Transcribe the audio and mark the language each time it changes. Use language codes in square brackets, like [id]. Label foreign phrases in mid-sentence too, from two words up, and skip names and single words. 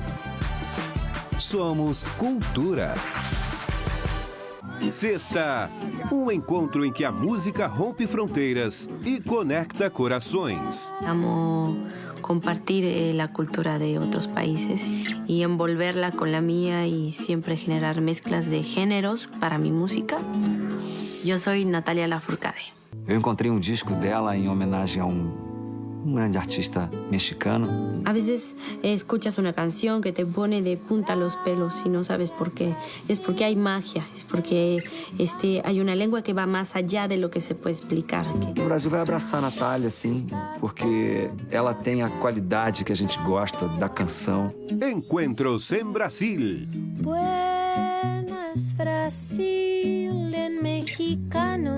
[pt] Somos cultura. Sexta, um encontro em que a música rompe fronteiras e conecta corações. Amo compartir a cultura de outros países e envolverla com a minha e sempre [es] generar mezclas de géneros [pt] para minha música. Eu sou Natalia Lafourcade. Eu encontrei um disco dela em homenagem a um grande artista mexicano. [es] A veces escuchas una canción que te pone de punta los pelos y no sabes por qué. Es porque hay magia, es porque hay una lengua que va más allá de lo que se puede explicar. [pt] O Brasil vai abraçar a Natália, sim, porque ela tem a qualidade que a gente gosta da canção. Encontros em Brasil. [es] Buenas Brasil en mexicano.